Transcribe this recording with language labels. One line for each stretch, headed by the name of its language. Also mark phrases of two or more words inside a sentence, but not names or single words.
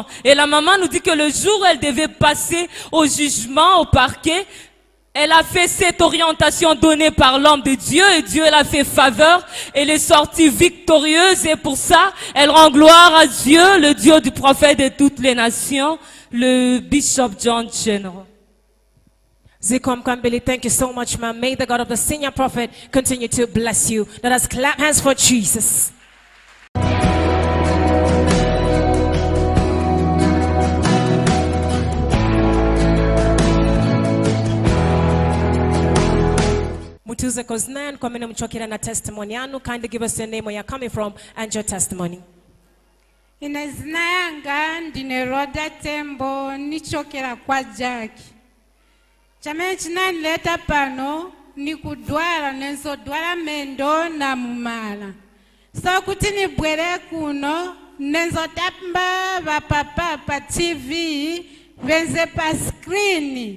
French: Et la maman nous dit que le jour où elle devait passer au jugement, au parquet, elle a fait cette orientation donnée par l'homme de Dieu, et Dieu l'a fait faveur. Elle est sortie victorieuse, et pour ça, elle rend gloire à Dieu, le Dieu du prophète de toutes les nations, le Bishop John General.
Nyanja: Zikom Kambili,
English: thank you so much, ma'am. May the God of the senior prophet continue to bless you. Let us clap hands for Jesus.
Nyanja: Mutuze Koznan, komene mchokira na testimony yanu.
English: Kindly give us your name, where you're coming from, and your testimony.
Nyanja: Inezina yanga ndine Roda Tembo nichokera kwa Jackie. Chamene chinanileta pano ni kudwala, nenzodwala mendo na mumala. So kuti nibwere kuno, nenzotamba vapapa pa TV, venze pa screen.